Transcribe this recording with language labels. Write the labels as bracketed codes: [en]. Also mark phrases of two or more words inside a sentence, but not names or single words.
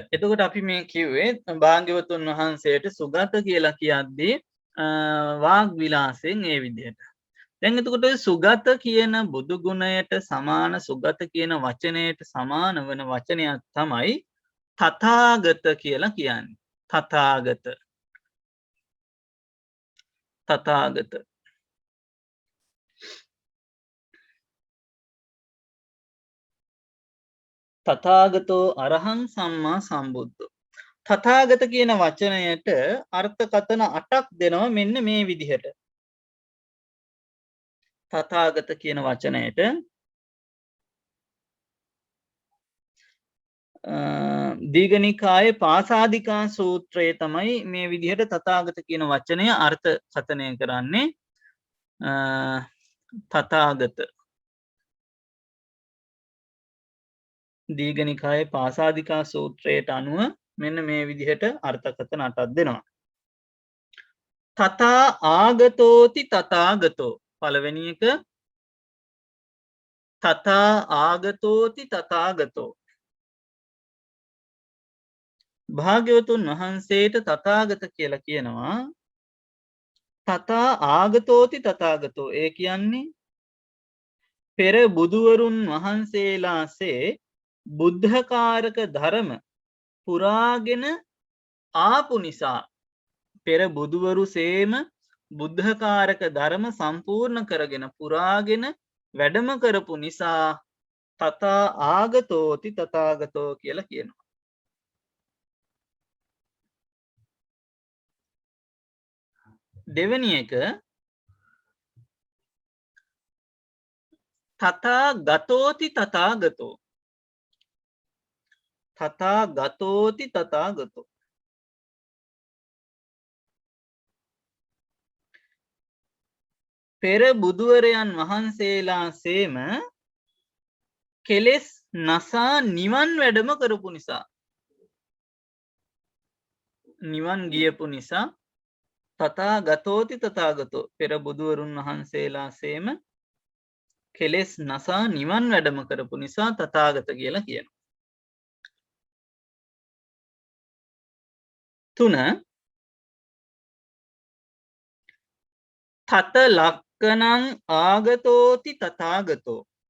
[si] එතකොට අපි මේ කිව්වේ භාග්‍යවතුන් වහන්සේට සුගත කියලා කියද්දී වාග් විලාසයෙන් ඒ විදිහට. දැන් එතකොට සුගත කියන බුදු ගුණයට සමාන සුගත කියන වචනයට සමාන වන වචනයක් තමයි තථාගත කියලා කියන්නේ. තථාගත. තථාගත. [pi] තථාගතෝ අරහං සම්මා සම්බුද්ධෝ. [si] තථාගත කියන වචනයට අර්ථකථන 8ක් දෙනවා මෙන්න මේ විදිහට. තථාගත කියන වචනයට දීඝනිකායේ පාසාදිකා සූත්‍රයේ තමයි මේ විදිහට තථාගත කියන වචනය අර්ථකථනය කරන්නේ. තථාගත දීඝනිකායේ පාසාදිකා සූත්‍රයට අනුව මෙන්න මේ විදිහට අර්ථකථන 8ක් දෙනවා. [pi] තථා ආගතෝති තථාගතෝ. [si] පළවෙනි එක [pi] තථා ආගතෝති තථාගතෝ. [si] භාග්‍යවතුන් වහන්සේට තථාගත කියලා කියනවා. [pi] තථා ආගතෝති තථාගතෝ. [si] ඒ කියන්නේ පෙර බුදුවරුන් වහන්සේලාසේ බුද්ධකාරක ධර්ම පුරාගෙන ආපු නිසා පෙර බුදුවරු සේම බුද්ධකාරක ධර්ම සම්පූර්ණ කරගෙන පුරාගෙන වැඩම කරපු නිසා [pi] තථා ආගතෝති තථාගතෝ [si] කියලා කියනවා. දෙවෙනි එක [pi] තථා ගතෝති තථාගතෝ. තථා ගතෝති තථාගතෝ. [si] පෙර බුදුවරයන් වහන්සේලාසේම කෙලෙස් නසා නිවන් වැඩම කරපු නිසා නිවන් ගියපු නිසා [pi] තථා ගතෝති තථාගතෝ. [si] පෙර බුදුවරුන් වහන්සේලාසේම කෙලෙස් නසා නිවන් වැඩම කරපු නිසා තථාගත කියලා කියනවා. [pi] 3 තත ලක්කනං ආගතෝති තථාගතෝ.